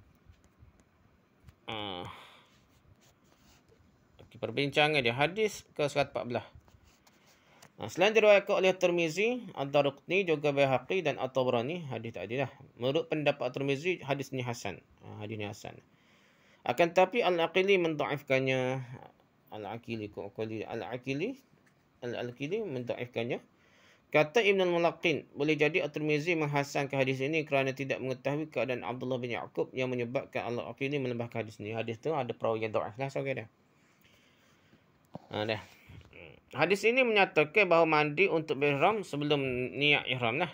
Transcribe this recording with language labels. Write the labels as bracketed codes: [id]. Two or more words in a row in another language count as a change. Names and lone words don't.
[ms] Perbincangan dia hadis ke-114. Selain diriwayatkan oleh Tirmizi, Ad-Daraqutni juga Baihaqi dan At-Tabrani, hadis tadi lah. Menurut pendapat Tirmizi, hadis ni hasan. Hadis ni hasan. Akan tetapi Al-Aqili mendhaifkannya. Al-Aqili mendhaifkannya. Kata Ibn al-Mulaqin, boleh jadi At-Tirmizi menghasankan hadis ini kerana tidak mengetahui keadaan Abdullah bin Ya'qub yang menyebabkan Al-Aqili melembahkan hadis ini. Hadis tu ada perawi yang dhaif lah sekali dah. Dah. Hadis ini menyatakan bahawa mandi untuk berihram sebelum niat ihram lah.